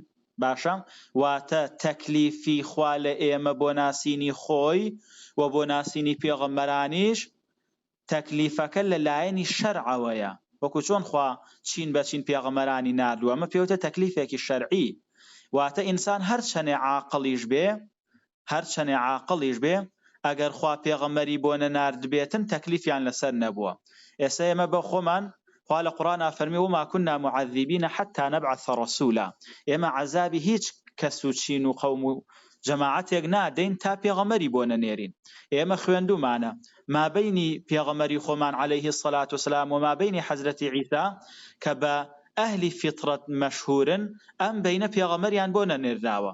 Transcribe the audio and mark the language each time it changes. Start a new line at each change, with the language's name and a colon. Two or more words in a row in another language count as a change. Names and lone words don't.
Central Kurdish: باشە واتە تەکلیفی خوا لە ئێمە بۆ ناسینی خۆی و بۆ ناسینی پێغەمبەرانیش تەکلیفەکە لەلایەنی شەرعەوەیە، وەکو چۆن خوا چین بە چین پێغەمبەرانی ناردووە ئەمە پێوتە تەکلیفێکی شەرعی. واتە ئینسان هەرچەنێ عاقڵیش بێ ئەگەر خوا پێغەمبەری بۆ نەناردبێتن تەکلیفیان لەسەر نەبووە. ئێستا ئێمە بە خۆمان خوا لە قورئانە فەرمی
Arabic: وما كنا معذبین حتى نبعث رسولا.
Central Kurdish: ئێمە عەزابی هیچ کەس و چین و قەوم و جەماعەتێک نادەین تا پێغەمبەری بۆ نەنێرین. ئێمە خوێندومانە مابەینی پێغەمبەری خۆمان
Arabic: عەلەیهی السەلات وسەلام
Central Kurdish: و مابەینی حەزرەتی عیسا کە بە ئەهلی فیترەت مەشهورن ئەم بەینە پێغەمبەریان بۆ نەنێرداوە.